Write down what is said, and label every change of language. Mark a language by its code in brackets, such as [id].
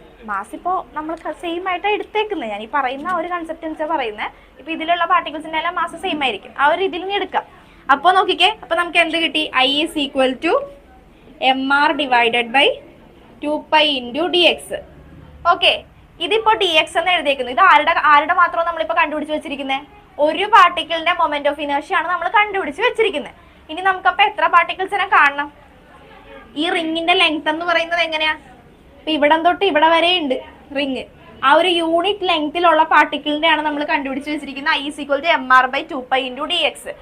[ml] Mass ഇപ്പോ നമ്മൾ same ആയിട്ട് എടുത്തേക്കുന്നത്. ഞാൻ ഈ പറയുന്ന ഒരു കൺസെപ്റ്റ് വെച്ചാൽ പറയുന്നത് ഇപ്പൊ ഇതിലുള്ള പാർട്ടിക്കിൾസിന്റെ എല്ലാം മാസ് സെയിം ആയിരിക്കും. ആ ഒരു ഇതിൽ നിന്ന് എടുക്കാം. അപ്പൊ നോക്കിക്കേ, അപ്പൊ നമുക്ക് എന്ത് കിട്ടി? [en] I is equal to mr divided by 2π into dx. [ml] Okay, ഇതിപ്പോ dx എന്ന് എഴുതിയേക്കുന്നു. ഇത് ആരുടെ മാത്രം നമ്മളിപ്പോ കണ്ടുപിടിച്ച് വെച്ചിരിക്കുന്നത്? ഒരു പാർട്ടിക്കിളിന്റെ മൊമെന്റ് ഓഫ് ഇനേർഷ്യ ആണ് നമ്മൾ കണ്ടുപിടിച്ച് വെച്ചിരിക്കുന്നത്. ഇനി നമുക്കപ്പോ എത്ര പാർട്ടിക്കിൾസിനെ കാണണം? ഈ റിങ്ങിന്റെ ലെങ്ത് എന്ന് പറയുന്നത് എങ്ങനെയാ? ഇപ്പൊ ഇവിടം തൊട്ട് ഇവിടെ വരെ ഉണ്ട് റിങ്. ആ ഒരു യൂണിറ്റ് ലെങ്തിലുള്ള പാർട്ടിക്കിളിന്റെ ആണ് നമ്മൾ കണ്ടുപിടിച്ച് വെച്ചിരിക്കുന്നത് [en] I is equal to mr by 2π into dx.